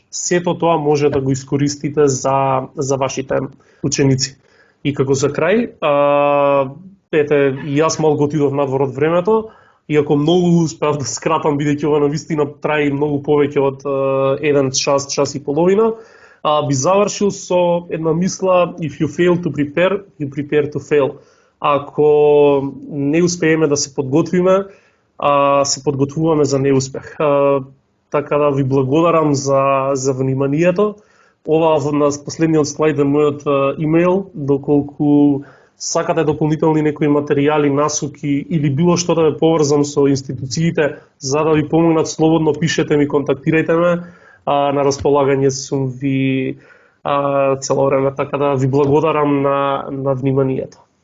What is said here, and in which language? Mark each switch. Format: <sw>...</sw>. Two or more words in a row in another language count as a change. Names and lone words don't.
<mk>Сето тоа може да го искористите за вашите ученици. И како за крај, јас малку отидов надвор од времето, иако многу успеав да скратам, бидејќи ова навистина трае многу повеќе од 1 час и половина, би завршил со една мисла:</mk> <en>if you fail to prepare, you prepare to fail.</en> <mk>Ако не успееме да се подготвиме, се подготвуваме за неуспех. Така да ви благодарам за вниманието. Ова на последниот слайд е мојот имејл, доколку сакате дополнителни некои материјали, насоки или било што да ве поврзам со институциите за да ви помогнат, слободно пишете ми, контактирајте ме, на располагање сум ви цело време, така да ви благодарам на вниманието.</mk>